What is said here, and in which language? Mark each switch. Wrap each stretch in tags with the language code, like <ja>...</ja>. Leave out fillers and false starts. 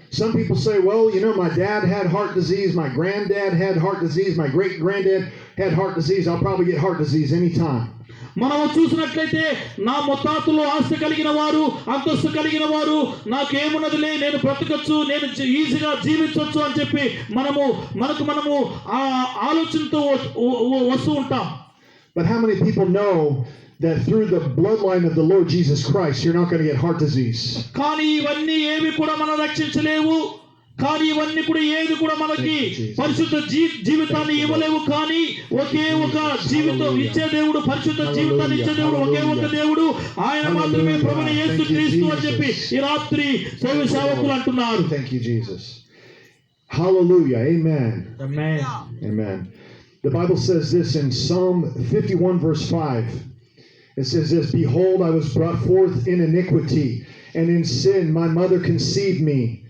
<en>Some people say, well, my dad had heart disease, my granddad had heart disease, my great granddad had heart disease, I'll probably get heart disease anytime.</en> <te>మనం చూసినట్లయితే నా ముత్తాతలు ఆస్తి కలిగిన వారు, అంతస్తు కలిగిన వారు, నాకేమున్నదిలే, నేను బ్రతకచ్చు, నేను ఈజీగా జీవించవచ్చు అని చెప్పి మనము ఆ ఆలోచనతో వస్తూ ఉంటాం.</te> <en>But how many people know that through the bloodline of the Lord Jesus Christ, you're not going to get heart disease?</en> <te>కానీ ఇవన్నీ ఏవి కూడా మనం రక్షించలేవు. కానీ ఇవన్నీ కూడా ఏది కూడా మనకి పరిశుద్ధ జీవితాన్ని ఇవ్వలేవు. కానీ ఒకే ఒక జీవితం ఇచ్చే దేవుడు, పరిశుద్ధ జీవితాన్ని ఇచ్చే దేవుడు ఒకే ఒక దేవుడు, ఆయన మాత్రమే ప్రభువైన యేసుక్రీస్తు అని చెప్పి ఈ రాత్రి దైవ సేవకులు అంటున్నారు.</te> <en>Thank you, Jesus. Hallelujah. Amen. Amen. Amen. The Bible says this in Psalm 51 verse 5. It says this, "Behold, I was brought forth in iniquity, and in sin my mother conceived me."</en>